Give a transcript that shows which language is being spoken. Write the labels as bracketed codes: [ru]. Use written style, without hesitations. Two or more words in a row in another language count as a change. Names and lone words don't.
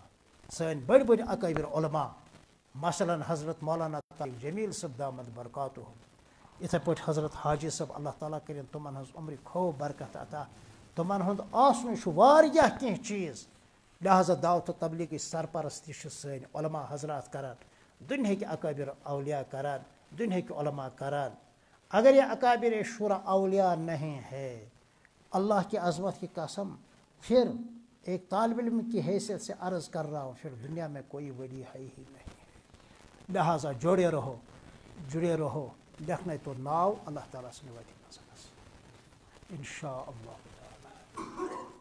[ks] سٲنۍ بٔڑۍ بٔڑۍ اکٲبِر علما مثلاً حضرت مولانا جمیٖل صٲب [ar] دامت برکاتہُ [ks] یِتھٕے پٲٹھۍ حضرت حاجی صٲب اللہ تعالیٰ کٔرِنۍ تِمن ہٕنٛز عمرِ خوب برکت عطا تِمن ہُنٛد آسنُے چھُ واریاہ کینٛہہ چیٖز لہذا دعوت و تبلیغٕچ سرپرستی چھِ سٲنۍ علما حضرات کران دُنہِکۍ اکٲبِر اولیاء کران دُنہِکۍ علما کران [ur] اگر یہ اکابر شورا اولیاء نہیں ہے اللہ کی عظمت کی قسم پھر ایک طالب علم کی حیثیت سے عرض کر رہا ہوں پھر دنیا میں کوئی ولی ہے ہی نہیں لہٰذا جڑے رہو لکھنے تو ناو اللہ تعالیٰ سے وتی [ar] انشاء اللہ